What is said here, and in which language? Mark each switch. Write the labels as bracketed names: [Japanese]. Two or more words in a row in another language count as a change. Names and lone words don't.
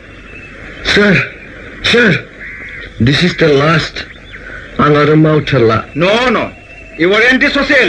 [English] Sir, this is the last. [Bodo] आं आरो मावथारला [English] No, you are antisocial.